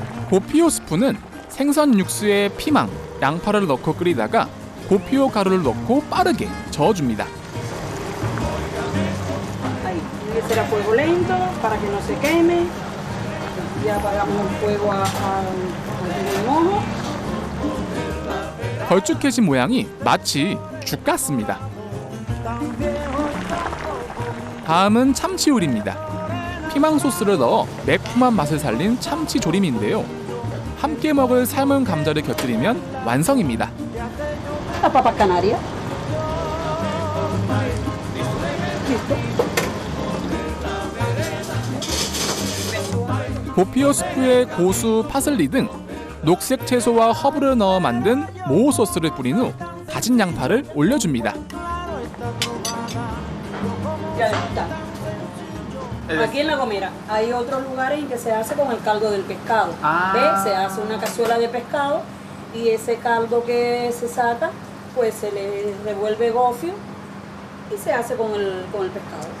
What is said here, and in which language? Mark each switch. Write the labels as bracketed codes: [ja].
[ko] 고피오 스프는 생선 육수에 피망, 양파를 넣고 끓이다가 고피오 가루를 넣고 빠르게 저어줍니다. [es] Ahí, tiene que ser a fuego lento para que no se queme. Ya apagamos el fuego al mojo. [ko] 걸쭉해진 모양이 마치 죽 같습니다. 다음은 참치 요리입니다. 피망 소스를 넣어 매콤한 맛을 살린 참치 조림인데요. 함께 먹을 삶은 감자를 곁들이면 완성입니다. [es] La papa canaria. [ko] 고피오 스프에 고수, 파슬리 등 녹색 채소와 허브를 넣어 만든 모호 소스를 뿌린 후 다진 양파를 올려줍니다. [es] Ya está. Aquí en La Gomera hay otros lugares en que se hace con el caldo del pescado. ¿Ves? Se hace una cazuela de pescado y ese caldo que se saca, pues se le revuelve gofio y se hace con el pescado.